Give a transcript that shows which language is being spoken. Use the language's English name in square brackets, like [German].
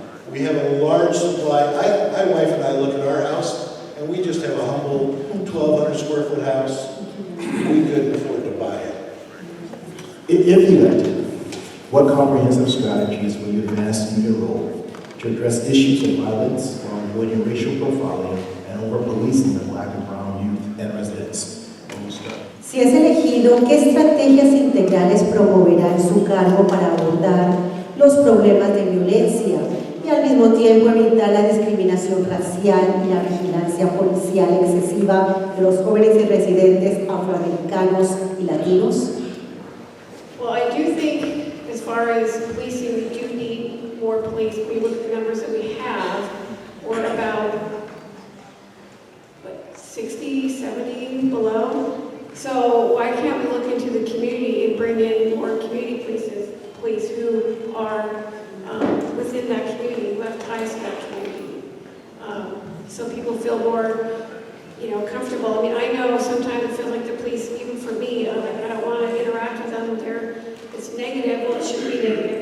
[English] We have a large supply. My wife and I look at our house, and we just have a humble 1,200 square foot house. We couldn't afford to buy it. If elected, what comprehensive strategies will you advance in your role to address issues of violence while avoiding racial profiling and over-policing the Black and brown youth and residents? [Spanish] Si es elegido, ¿qué estrategias integrales promoverá en su cargo para abordar los problemas de violencia y al mismo tiempo evitar la discriminación racial y la vigilancia policial excesiva de los jóvenes y residentes afroamericanos y latinos? [English] Well, I do think as far as policing, we do need more police. We look at the numbers that we have, we're about 60, 70 below. So why can't we look into the community and bring in more community police who are within that community, who have ties to that community, so people feel more, comfortable. I mean, I know sometimes it feels like the police, even for me, I don't want to interact with them. It's negative. Well, it should be negative.